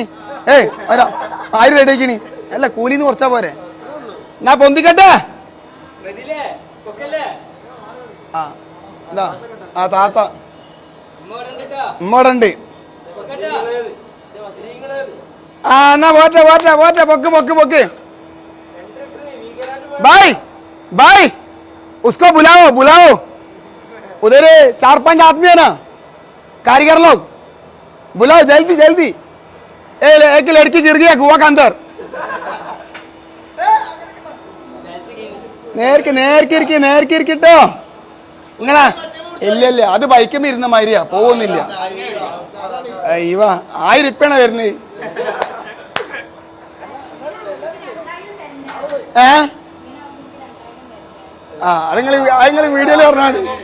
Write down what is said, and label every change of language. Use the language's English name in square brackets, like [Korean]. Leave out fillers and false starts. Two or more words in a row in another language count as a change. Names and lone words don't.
[Malayalam] 1000 റെഡിയാക്കിനി. അല്ല കൂലിന്ന് കുറച്ചാ പോരെ. ഞാൻ പൊന്തിക്കട്ടെ. എന്താ താത്ത ഉമ്മോടുണ്ട്. എന്നാ പോട്ടെ. പൊക്ക്. [Hindi] भाई उसको बुलाओ. उधर 4-5 आदमी है ना, कारीगर लोग. बुलाओ जल्दी. एक लड़की गिर गया कुआं के अंदर. [Malayalam] നേർക്കിട്ടോ. നിങ്ങളാ ഇല്ല, അത് ബൈക്കുമ്പോ ഇരുന്ന മാതിരിയാ, പോകുന്നില്ല. 1000 രൂപയാണ് വരുന്നത്. അത് നിങ്ങൾ വീഡിയോയിൽ പറഞ്ഞാണ്.